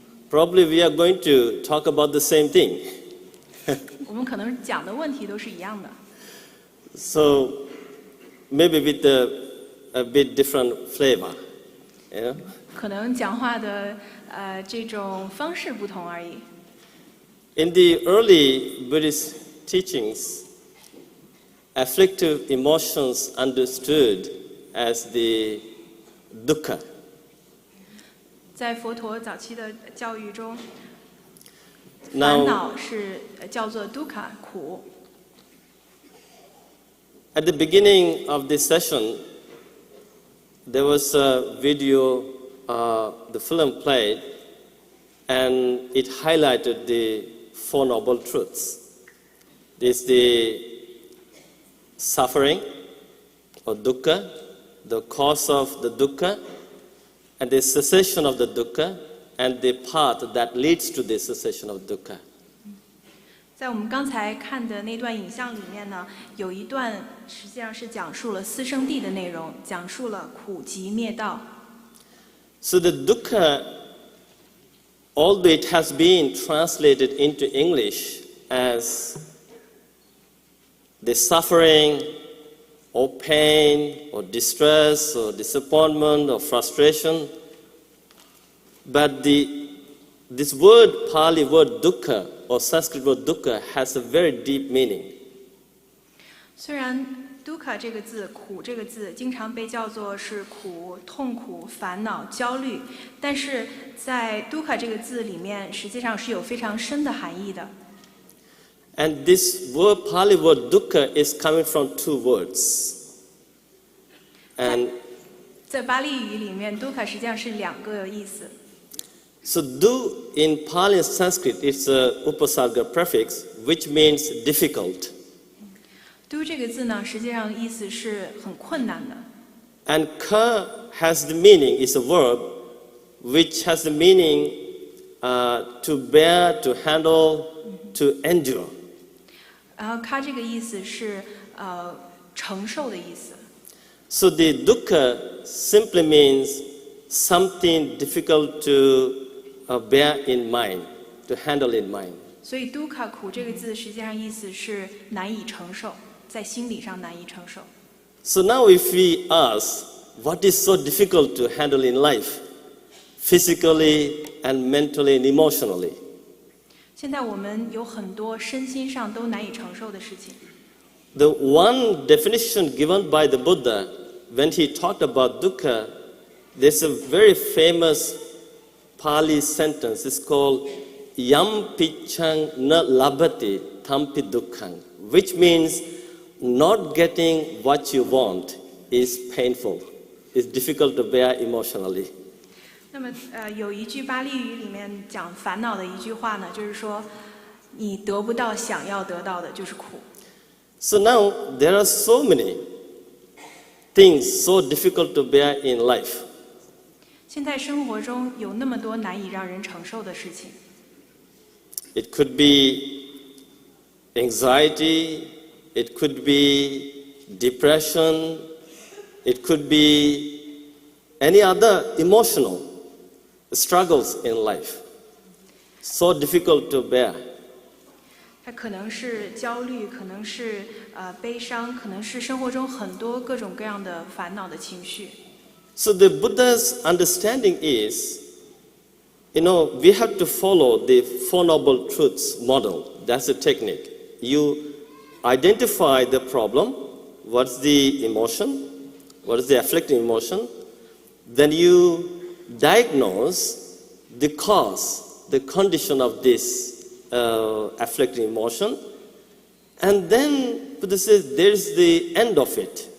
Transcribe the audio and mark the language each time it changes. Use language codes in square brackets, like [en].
[en] Probably we are going to talk about the same thing. [zh] 我们可能讲的问题都是一样的。 [en] So maybe with a bit different flavor, you know? [zh] 可能讲话的这种方式不同而已。 [en] In the early Buddhist teachings, afflictive emotions understood as the dukkha. [zh] 在佛陀早期的教育中， [en] Now, [zh] 烦恼是叫做 dukkha 苦。 [en] At the beginning of this session, there was a video, the film played, and it highlighted the 4 noble truths. This is the suffering or dukkha, the cause of the dukkha, and the cessation of the dukkha, and the path that leads to the cessation of dukkha. [zh] 在我们刚才看的那段影像里面呢，有一段实际上是讲述了四圣谛的内容，讲述了苦集灭道。 [en] So the dukkha, although it has been translated into English as the suffering or pain or distress or disappointment or frustration, but this word, Pali word dukkha or Sanskrit word dukkha, has a very deep meaning. [zh] 虽然 dukkha 这个字，苦这个字，经常被叫做是苦、痛苦、烦恼、焦虑，但是在 dukkha 这个字里面，实际上是有非常深的含义的。 [en] And this word, Pali word dukkha, is coming from 2 words. And [zh] 在巴利语里面 dukkha 实际上是2个意思。 [en] So du in Pali and Sanskrit, it's a upasarga prefix, which means difficult. [zh] do 这个字呢，实际上意思是很困难的。 [en] And ka has the meaning, is a verb, which has the meaning to bear, to handle, to endure. [zh] 然后它这个意思是承受的意思。 [en] So the dukkha simply means something difficult to bear in mind, to handle in mind. [zh] 所以 dukkha 苦这个字实际上意思是难以承受，在心理上难以承受。 [en] So now if we ask, what is so difficult to handle in life, physically and mentally and emotionally? [zh] 现在我们有很多身心上都难以承受的事情。 [en] The one definition given by the Buddha when he talked about dukkha, there's a very famous Pali sentence. It's called [pi] Yam pichang na labhati tampi dukkhang, [en] which means not getting what you want is painful, is difficult to bear emotionally. [zh] 那么有一句巴利语里面讲烦恼的一句话呢，就是说你得不到想要得到的就是苦。 [en] So now there are so many things so difficult to bear in life. [zh] 现在生活中有那么多难以让人承受的事情。 [en] It could be anxiety, it could be depression, it could be any other emotional struggles in life. So difficult to bear. [zh] 它可能是焦虑，可能是悲伤，可能是生活中很多各种各样的烦恼的情绪。 [en] So the Buddha's understanding is, we have to follow the Four Noble Truths model. That's a technique. You identify the problem, what's the emotion, what is the afflicting emotion, then you diagnose the cause, the condition of this afflicting emotion, and then Buddha says there's the end of it.